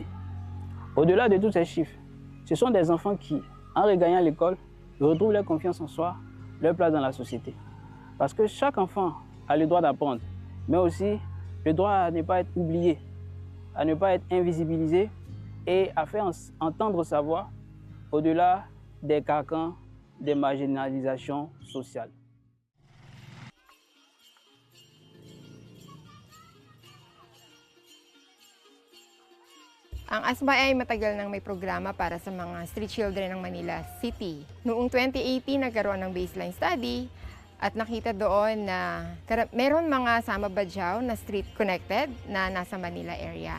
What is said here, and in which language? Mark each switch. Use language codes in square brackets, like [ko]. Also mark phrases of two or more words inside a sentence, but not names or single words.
[fr] Au-delà de tous ces chiffres, ce sont des enfants qui, en regagnant l'école, retrouvent leur confiance en soi, leur place dans la société. Parce que chaque enfant a le droit d'apprendre, mais aussi le droit à ne pas être oublié, à ne pas être invisibilisé et à faire entendre sa voix au-delà des carcans des marginalisations sociales. [tl] Ang Asmae ay matagal nang may programa para sa mga [en] street children [tl] ng Manila City. Noong 2018, nagkaroon ng [en] baseline study [tl] at nakita doon na meron mga Sama Badjao na [en] street connected [tl] na nasa Manila area.